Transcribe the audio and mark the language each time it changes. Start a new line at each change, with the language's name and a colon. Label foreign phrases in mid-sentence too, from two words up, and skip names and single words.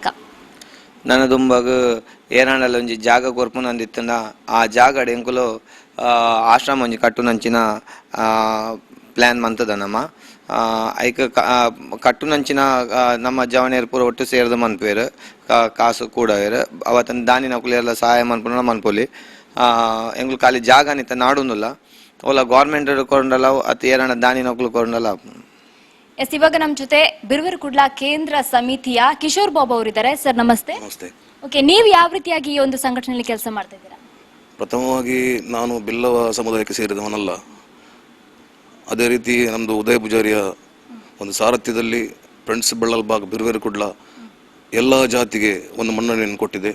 Tulu: ನನ್ನ ದುಂಬಗ್ ಏನಾಂಡಲ ಒಂಜಿ ಜಾಗ ಕೊರ್ಪುನಂದಿತ್ತಂಡ ಆ ಜಾಗ ಎಂಕುಲು ಆಶ್ರಮ ಒಂಜಿ ಕಟ್ಟುನಂಚಿನ ಪ್ಲ್ಯಾನ್ ಮಂತದ ನಮ್ಮ ಐಕ್ ಕಟ್ಟುನಂಚಿನ ನಮ್ಮ ಜವಣಿಯರು ಪೂರ ಒಟ್ಟು ಸೇರಿದು ಮನ್ಪೇರು ಕಾಸು ಕೂಡ ಅವತ್ತನ ದಾನಿ ನಕುಲೆಲ್ಲ ಸಹಾಯ ಮನ್ಪುನ ಮನ್ಪೊಲಿ ಎಂಗ್ಲು ಖಾಲಿ ಜಾಗ ನಿತ್ತ ನಾಡುಂದುಲ್ಲ ಓಲ ಗೌರ್ಮೆಂಟ್ ಕೊಂಡಲ್ಲ ಅತ್ ಏನಾಂಡ ದಾನಿ ನಕುಲು ಕೊಂಡಲ್ಲ
Kannada: ಎಸ್ ಇವಾಗ ನಮ್ಮ ಜೊತೆ ಬಿರುವೇರ್ ಕುಡ್ಲ ಕೇಂದ್ರ ಸಮಿತಿಯ ಕಿಶೋರ್ ಬಾಬು ಅವರಿದ್ದಾರೆ ಸರ್ ನಮಸ್ತೆ ನಮಸ್ತೆ. ಓಕೆ ನೀವು ಯಾವ ರೀತಿಯಾಗಿ ಈ ಒಂದು ಸಂಘಟನೆಯಲ್ಲಿ ಕೆಲಸ ಮಾಡ್ತಾ ಇದ್ದೀರಾ? ಪ್ರಥಮವಾಗಿ ನಾನು ಬಿಲ್ಲವ ಸಮುದಾಯಕ್ಕೆ ಸೇರಿದವನಲ್ಲ. ಅದೇ ರೀತಿ ನಮ್ಮದು ಉದಯ ಪೂಜಾರಿಯ ಒಂದು ಸಾರಥ್ಯದಲ್ಲಿ ಫ್ರೆಂಡ್ಸ್ ಬೆಳ್ಳಲ್ಬಾಗ್ ಬಿರುವೇರ್ ಕುಡ್ಲ ಎಲ್ಲ ಜಾತಿಗೆ ಒಂದು ಮನ್ನಣೆಯನ್ನು ಕೊಟ್ಟಿದೆ.